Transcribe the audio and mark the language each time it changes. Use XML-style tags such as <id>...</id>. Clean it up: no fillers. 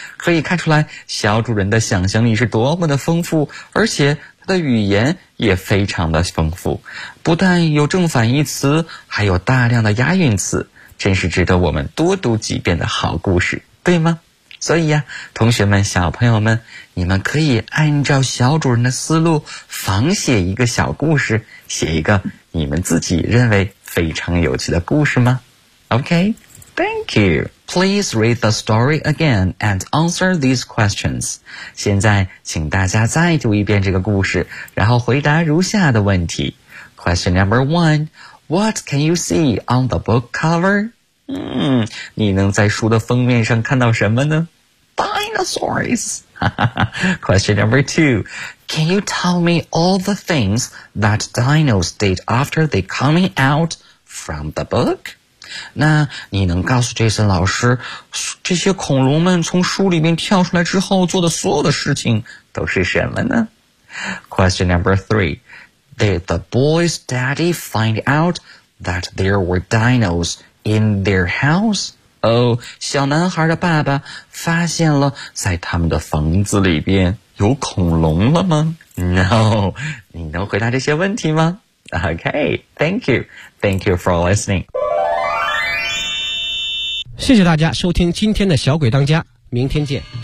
<zh>可以看出来小主人的想象力是多么的丰富，而且他的语言也非常的丰富，不但有正反义词，还有大量的押韵词，真是值得我们多读几遍的好故事，对吗？所以呀，同学们、小朋友们，你们可以按照小主人的思路仿写一个小故事，写一个你们自己认为非常有趣的故事吗？</zh> <en>OK, thank you. Please read the story again and answer these questions.</en> <zh>现在请大家再读一遍这个故事，然后回答如下的问题。</zh> <en>Question number one, what can you see on the book cover?</en> <zh>你能在书的封面上看到什么呢？</zh> <en>Dinosaurs. Question number two, can you tell me all the things that dinos did after they coming out from the book?</en> <zh>那你能告诉 Jason 老师，这些恐龙们从书里面跳出来之后做的所有的事情都是什么呢？</zh> <en>Question number three, did the boy's daddy find out that there were dinos in their house?</en> <zh>小男孩的爸爸发现了在他们的房子里边有恐龙了吗？ No, 你能回答这些问题吗？</zh> <en>Okay, thank you. Thank you for listening.</en> <zh>谢谢大家收听今天的小鬼当家，明天见。</zh>